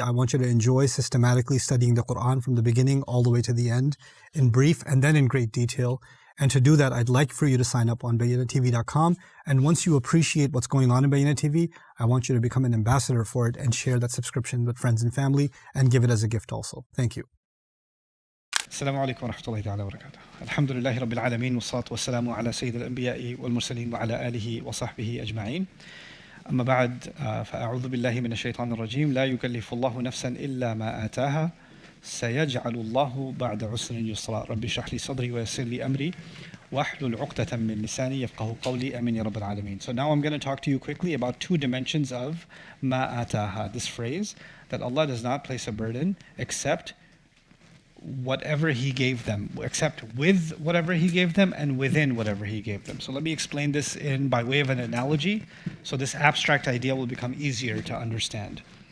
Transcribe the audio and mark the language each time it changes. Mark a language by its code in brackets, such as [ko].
[en] I want you to enjoy systematically studying the Quran from the beginning all the way to the end in brief and then in great detail. And to do that, I'd like for you to sign up on BayyinahTV.com. And once you appreciate what's going on in Bayyinah TV, I want you to become an ambassador for it and share that subscription with friends and family and give it as a gift also. Thank you. [ar] السلام عليكم ورحمة الله تعالى وبركاته. الحمد لله رب العالمين والصلاة والسلام على سيد الأنبياء والمرسلين وعلى آله وصحبه أجمعين. أما بعد فأعوذ بالله من الشيطان الرجيم. لا يكلف الله نفسا إلا ما آتاها سيجعل الله بعد عسر يسرا. ربي اشرح لي صدري ويسر لي أمري واحلل عقدة من لساني يفقهوا قولي آمين يا رب العالمين. [en] So now I'm going to talk to you quickly about two dimensions of ما آتاها. This phrase that Allah does not place a burden except whatever He gave them, except with whatever He gave them and within whatever He gave them. So let me explain this by way of an analogy, so this abstract idea will become easier to understand.